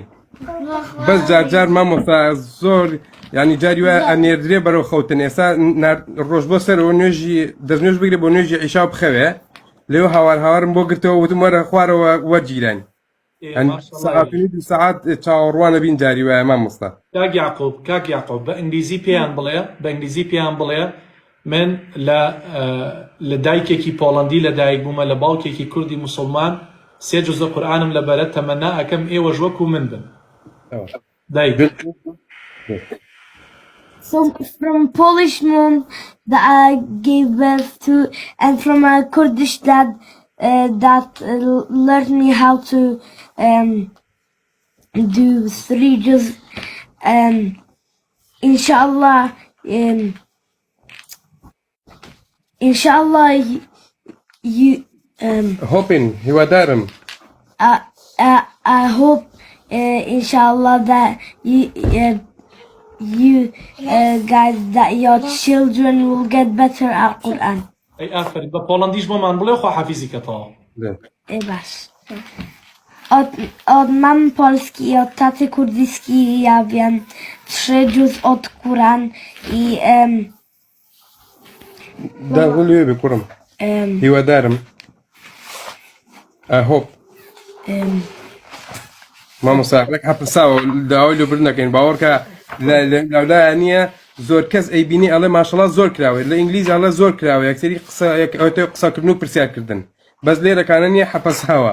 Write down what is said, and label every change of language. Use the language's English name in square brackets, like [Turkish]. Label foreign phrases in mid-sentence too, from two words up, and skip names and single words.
[Central Kurdish] بەس جار مامۆستا زۆر ینی جاری وایە ئەنێردرێ بەرەو خەوتن ئێستا ڕۆژ بۆ سەرەوە دەستنوێژ بگرێ بۆ نوێژی عیشا بخەوێ لێو هاوارم بۆ گرتەوە وتم وەرە خوارەوە وەرگیرانی دو سەعات چاوەڕوانە بین جاری وایە مامۆستا. کاک یعقوب بە ئینگلیزی پێیان بڵێ من لە دایکێکی پۆڵەندی لە دایک بوومە لە باوکێکی کوردی موسڵمان 3 جزء قورئانم لەبەرە تەمەنا ئەکەم ئێوەش وەکو من بن. [English] So from Polish mom that I gave birth to and from a Kurdish dad that learned me how to do 3 juz inshallah you hoping هیوادارم I hope inshallah that you guys that your children will get better at Quran. [Central Kurdish] ئەی ئافرین بە پۆڵەندیش بۆمان بڵێ خوا حەفیزیکەتەوە. [Polish] Basz. Od mamy polski i od taty kurdyjski ja wiem 3 juz od Quran i [Central Kurdish] داغلوێ بێ کوڕم هیوادارم I مامۆستا ڕێک هەپساوە داوای لێ برنەکەین باوەڕکە لەولایانە زۆر کەس ئەیبینی ئەڵێ ماشەڵڵا زۆر کراوێت لە ئینگلیز ئەڵێ زۆر کراوە یەکسەری قسەکردن و پرسیارکردن بەس لێرەکانە نییە حەپەساوە